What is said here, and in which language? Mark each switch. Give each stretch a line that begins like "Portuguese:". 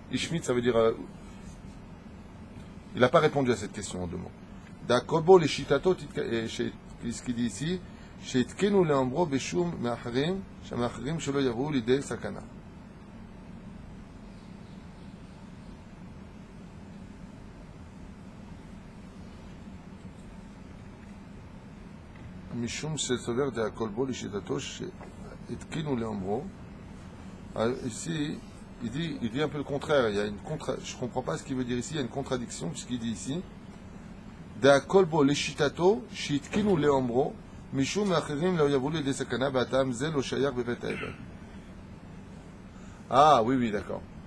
French: Ishmit, ça veut dire il n'a pas répondu à cette question en deux mots. D'Akobo les shitatot, ce qu'il dit ici,
Hebrew: שהתקינו לאמרו בשום מאחרים, שהמאחרים שלא יבואו לידי סכנה. משום שסובר דהכל בו לשיטתו שהתקינו לאמרו.
French: Ici, il dit un peu le contraire. Il y a je ne comprends pas ce qu'il veut dire ici. Il y a une contradiction puisqu'il dit ici
Hebrew: דהכל בו לשיטתו שהתקינו לאמרו משום מאחרים לא יבואו לידי סכנה והטעם זה לא שייך בבית האבל.
French: Ah oui, oui, d'accord.